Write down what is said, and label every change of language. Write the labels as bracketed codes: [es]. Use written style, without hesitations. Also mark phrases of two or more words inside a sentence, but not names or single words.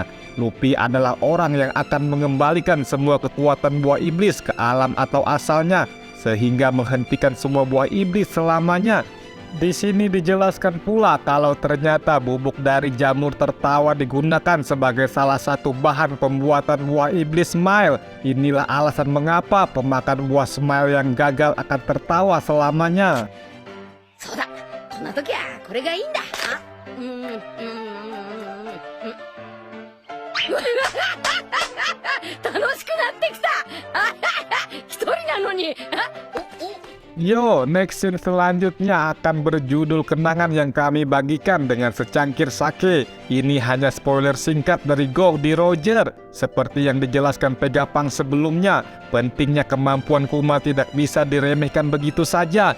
[id] Luffy adalah orang yang akan mengembalikan semua kekuatan buah iblis ke alam atau asalnya, sehingga menghentikan semua buah iblis selamanya. Di sini dijelaskan pula kalau ternyata bubuk dari jamur tertawa digunakan sebagai salah satu bahan pembuatan buah iblis Smile. Inilah alasan mengapa pemakan buah Smile yang gagal akan tertawa selamanya. [ja] そうだ、こんな時はこれがいいんだ。楽しくなってきた。一人なのに。 [id] Yo, [en] next scene [id] selanjutnya akan berjudul kenangan yang kami bagikan dengan secangkir sake. Ini hanya spoiler singkat dari Goldie Roger. Seperti yang dijelaskan Vegapunk sebelumnya, pentingnya kemampuan Kuma tidak bisa diremehkan begitu saja.